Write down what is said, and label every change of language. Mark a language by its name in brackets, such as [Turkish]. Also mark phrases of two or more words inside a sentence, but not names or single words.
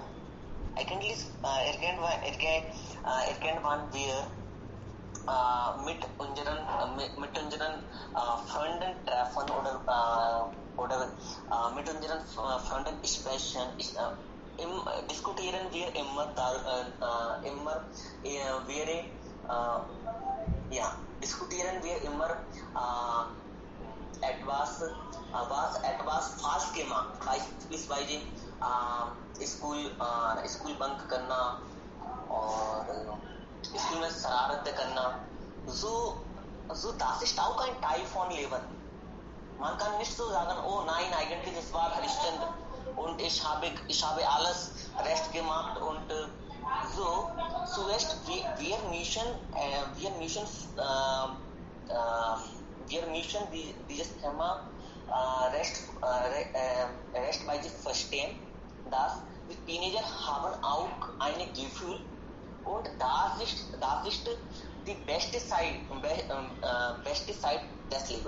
[German] Eigentlich irgendwann wir mit unseren Freunden treffen oder mit unseren Freunden sprechen, diskutieren wir immer etwas falsch gemacht, beispielsweise [Hindi] स्कूल बंक करना और स्कूल में शरारतें करना, [German] so das ist auch ein Teil von Leben. Man kann nicht so sagen, oh nein, eigentlich es war Harischchandra und ich habe alles recht gemacht und zuerst wir müssen dieses Thema rechtweise verstehen, dass die Teenager haben auch ein Gefühl und das ist die beste Zeit des Lebens.